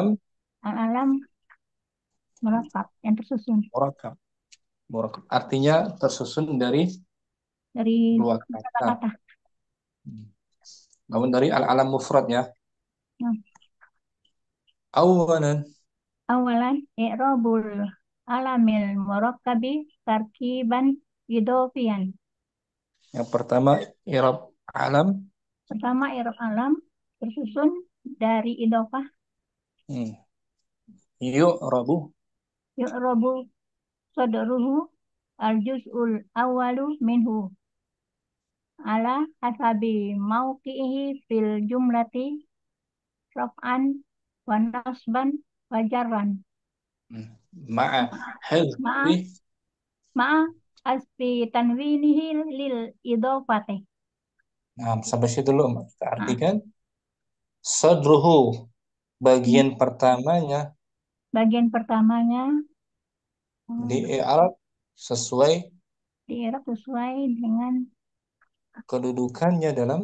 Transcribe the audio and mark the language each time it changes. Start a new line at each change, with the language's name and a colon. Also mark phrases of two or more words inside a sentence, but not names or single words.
Arabic: العلم المركب
Indonesian: yang tersusun murakkab. Murakkab artinya tersusun dari dari dua kata. kata-kata. Namun dari
Arabic: العلم المفرد
Indonesian: ya. Nah, Awalan
Arabic: awalan إعراب العلم المركب تركيبا إضافيا.
Indonesian: yang pertama
Arabic: إعراب العلم
Indonesian: Pertama
Arabic: إعراب العلم
Indonesian: tersusun dari idofah
Arabic: yu'rabu يعرب صدره الجزء الأول منه على حسب موقعه في الجملة رفعا ونصبا وجرا ma'a ma'a hadfi مع حذف تنوينه للإضافة.
Indonesian: nah, sampai situ dulu kita Nah, artikan sadruhu bagian pertamanya bagian pertamanya di i'rab sesuai diirab sesuai dengan kedudukannya dalam